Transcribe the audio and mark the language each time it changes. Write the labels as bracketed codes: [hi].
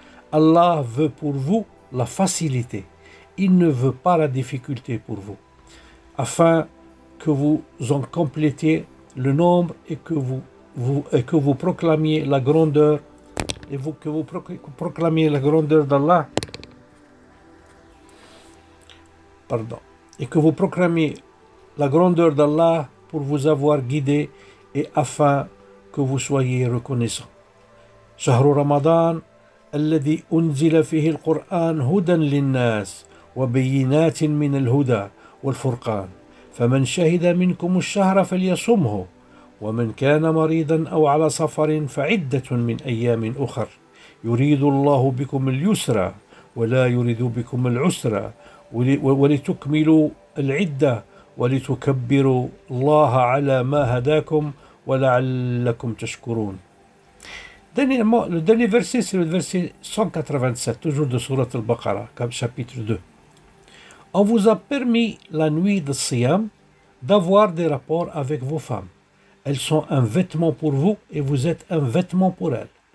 [fr] Allah veut pour vous la facilité. Il ne veut pas la difficulté pour vous, afin que vous en complétiez le nombre et que vous proclamiez la grandeur d'Allah, et que vous proclamiez la grandeur d'Allah pour vous avoir guidé et afin que vous soyez reconnaissants. [ar] شهر رمضان الذي أنزل فيه القرآن هدى للناس وبينات من الهدى والفرقان فمن شهد منكم الشهر فليصمه ومن كان مريضا أو على سفر فعدة من أيام أخر يريد الله بكم اليسر ولا يريد بكم العسر ولتكملوا العدة ولتكبروا الله على ما هداكم ولعلكم تشكرون. [fr] Dernièrement, le dernier verset, c'est le verset 187, toujours de Surat al-Baqarah, chapitre 2. On vous a permis la nuit de Siyam d'avoir des rapports avec vos femmes. Elles sont un vêtement pour vous et vous êtes un vêtement pour elles.